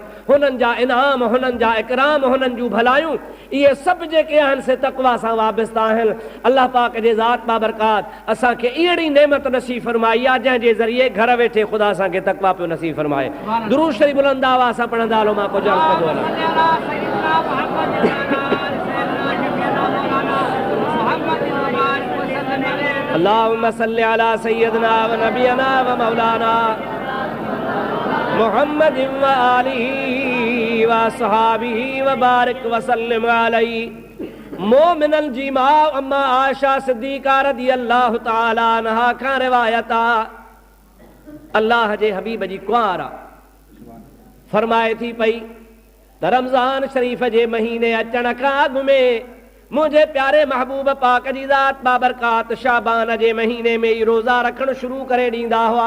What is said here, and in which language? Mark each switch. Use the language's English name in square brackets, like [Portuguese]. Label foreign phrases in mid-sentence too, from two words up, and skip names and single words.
[Sindhi] हुननि जा इनाम, हुननि जा इकराम, हुननि जूं भलायूं, इहे सभु जेके आहिनि से तक़वा सां वाबस्ता आहिनि। अल्लाह पाक जे ज़ात बाबरकात असांखे अहिड़ी नेमत नसीब फरमाई आहे जंहिंजे ज़रिए घर वेठे ख़ुदा असांखे तक़वा पियो नसीब फरमाए। दुरूद शरीफ़ बुलंद आवाज़ सां पढ़ंदा हलो, मां कुझु अर्ज़ु कंदो हलां। [Arabic] اللهم صل على سيدنا ونبينا ومولانا محمد وآله وأصحابه وبارك وسلم عليه. [Sindhi] मोमिनन जी मां अम्मा आयशा सिद्दीक़ा [Arabic] رضي الله تعالى عنها [Sindhi] खां रिवायत आहे, अल्लाह जे हबीब जी कुंवार फरमाए थी पई त रमज़ान शरीफ़ जे महीने अचण खां अॻु में मुझे प्यारे महबूब पाक जी ज़ात बाबरकात शाबान जे महीने में ई रोज़ा रखण शुरू करे ॾींदा हुआ।